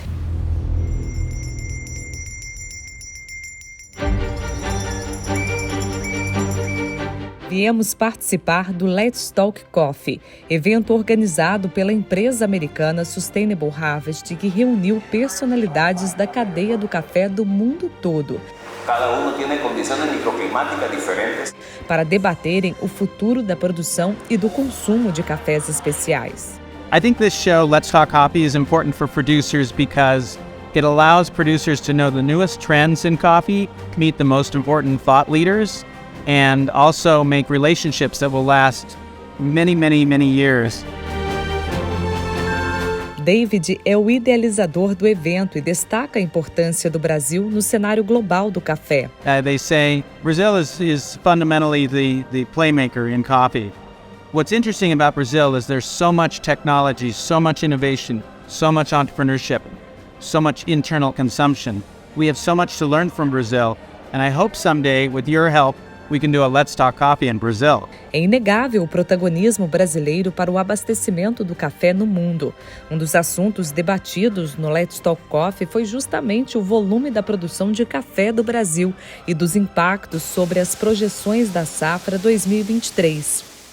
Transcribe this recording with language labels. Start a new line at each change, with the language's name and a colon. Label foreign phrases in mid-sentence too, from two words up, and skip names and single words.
Portuguese: Viemos participar do Let's Talk Coffee, evento organizado pela empresa americana Sustainable Harvest, que reuniu personalidades da cadeia do café do mundo todo.
Spanish: Cada uno tiene condiciones microclimáticas diferentes
Portuguese: Para debaterem o futuro da produção e do consumo de cafés especiais.
English: I think this show, Let's Talk Coffee, is important for producers because it allows producers to know the newest trends in coffee, meet the most important thought leaders, and also make relationships that will last many, many, many years.
Portuguese: David é o idealizador do evento e destaca a importância do Brasil no cenário global do café.
English: They say Brazil is fundamentally the playmaker in coffee. What's interesting about Brazil is there's so much technology, so much innovation, so much entrepreneurship, so much internal consumption. We have so much to learn from Brazil, and I hope someday, with your help, we can do a Let's Talk Coffee in Brazil.
Portuguese: É inegável o protagonismo brasileiro para o abastecimento do café no mundo. Um dos assuntos debatidos no Let's Talk Coffee foi justamente o volume da produção de café do Brasil e dos impactos sobre as projeções da safra 2023.